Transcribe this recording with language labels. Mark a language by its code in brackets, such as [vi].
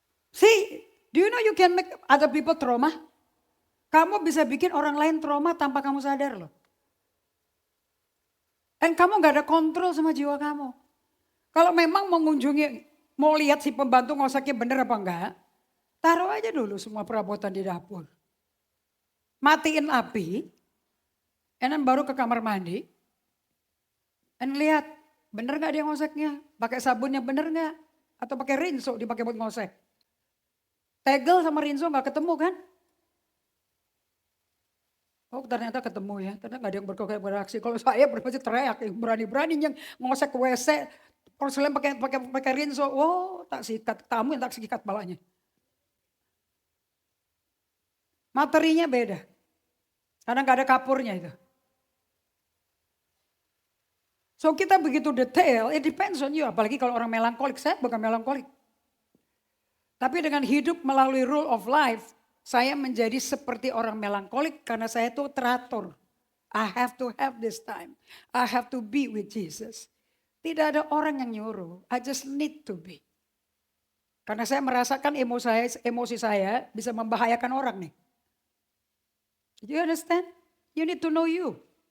[en] See, do you know you can make other people trauma? [id] Kamu bisa bikin orang lain trauma tanpa kamu sadar loh. Dan kamu gak ada kontrol sama jiwa kamu. Kalau memang mau lihat si pembantu ngoseknya bener apa enggak, taruh aja dulu semua perabotan di dapur. Matiin api, dan baru ke kamar mandi. Dan lihat, bener gak dia ngoseknya? Pakai sabunnya bener gak? Atau pakai rinso dipakai buat ngosek? Tegel sama rinso gak ketemu kan? Oh ternyata ketemu ya, ternyata gak ada yang bereaksi. Kalau saya pasti teriak, berani-beraninya ngosek ke WC, porselen pakai rinso. Oh tak sikat, tamu yang tak sikat balanya. Materinya beda, karena gak ada kapurnya itu. [en] So [id] kita begitu [en] detail, it depends on you. [id] Apalagi kalau orang melankolik, saya bukan melankolik. Tapi dengan hidup melalui [en] rule of life, [id] saya menjadi seperti orang melankolik karena saya tuh teratur. [en] I have to have this time. I have to be with Jesus. [id] Tidak ada orang yang nyuruh, [en] I just need to be. [id] Karena saya merasakan emosi saya bisa membahayakan orang nih. [en] Do you understand? You need to know you.